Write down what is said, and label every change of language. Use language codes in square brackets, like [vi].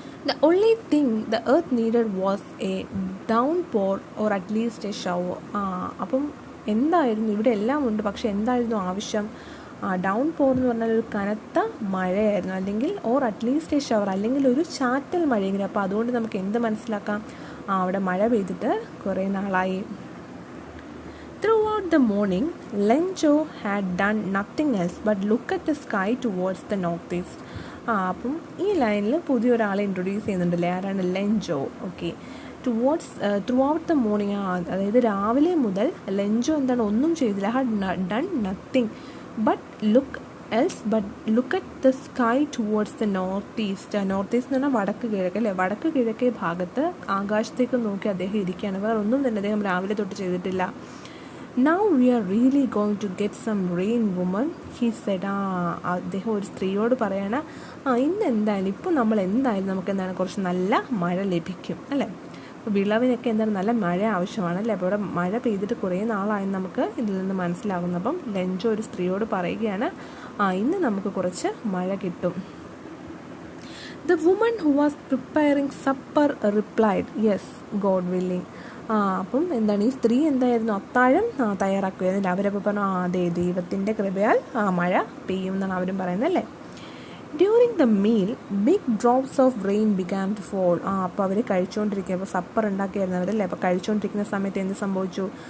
[en] The only thing the earth needed was a downpour or at least a shower. [ml] അപ്പം എന്തായിരുന്നു, ഇവിടെ എല്ലാം ഉണ്ട്, പക്ഷെ എന്തായിരുന്നു ആവശ്യം? ഡൗൺ പോർ എന്ന് പറഞ്ഞാൽ ഒരു കനത്ത മഴയായിരുന്നു, അല്ലെങ്കിൽ [en] or at least a shower, [ml] അല്ലെങ്കിൽ ഒരു ചാറ്റൽ മഴയെങ്കിലും. അപ്പോൾ അതുകൊണ്ട് നമുക്ക് എന്ത് മനസ്സിലാക്കാം? അവിടെ മഴ പെയ്തിട്ട് കുറേ നാളായി. [en] Throughout the morning, Lenjo had done nothing else but look at the sky towards the northeast. [ml] അപ്പം ഈ ലൈനിൽ പുതിയൊരാളെ ഇൻട്രൊഡ്യൂസ് ചെയ്യുന്നുണ്ടല്ലേ, ആരാണ്? Lencho. Okay. [en] throughout the morning, [ml] അതായത് രാവിലെ മുതൽ ലെഞ്ചോ ഒന്നും ചെയ്തില്ല. [en] Had done nothing but look at the sky towards the north east. [ml] North east എന്ന് പറഞ്ഞാൽ വടക്ക് കിഴക്ക് അല്ലേ. വടക്ക് കിഴക്കേ ഭാഗത്ത് ആകാശത്തേക്ക് നോക്കി അദ്ദേഹം ഇരിക്കുകയാണ്. വേറെ ഒന്നും തന്നെ അദ്ദേഹം രാവിലെ തൊട്ട് ചെയ്തിട്ടില്ല. [en] Now we are really going to get some rain, woman, he said. [ml] അദ്ദേഹം ഒരു സ്ത്രീയോട് പറയണം, ഇപ്പം നമുക്ക് കുറച്ച് നല്ല മഴ ലഭിക്കും അല്ലേ. അപ്പോൾ വിളവിനൊക്കെ നല്ല മഴ ആവശ്യമാണ് അല്ലേ. അപ്പോൾ ഇവിടെ മഴ പെയ്തിട്ട് കുറേ നാളായെന്ന് നമുക്ക് ഇതിൽ നിന്ന് മനസ്സിലാകുന്നു. അപ്പം ലെഞ്ചോ ഒരു സ്ത്രീയോട് പറയുകയാണ്, ഇന്ന് നമുക്ക് കുറച്ച് മഴ കിട്ടും. [en] The woman who was preparing supper replied, yes, God willing. [ml] അപ്പം ഈ സ്ത്രീ എന്തായിരുന്നു? അത്താഴം തയ്യാറാക്കുകയായിരുന്നു. അവരപ്പോൾ പറഞ്ഞു, അതെ, ദൈവത്തിൻ്റെ കൃപയാൽ മഴ പെയ്യും എന്നാണ് അവരും പറയുന്നത് അല്ലേ. [en] During the meal big drops of rain began to fall. [ml] അപ്പോൾ അവർ കഴിച്ചുകൊണ്ടിരിക്കുക, അപ്പോൾ സപ്പർ ഉണ്ടാക്കിയായിരുന്നു അവരല്ലേ. അപ്പോൾ കഴിച്ചുകൊണ്ടിരിക്കുന്ന സമയത്ത് എന്ത് സംഭവിച്ചു?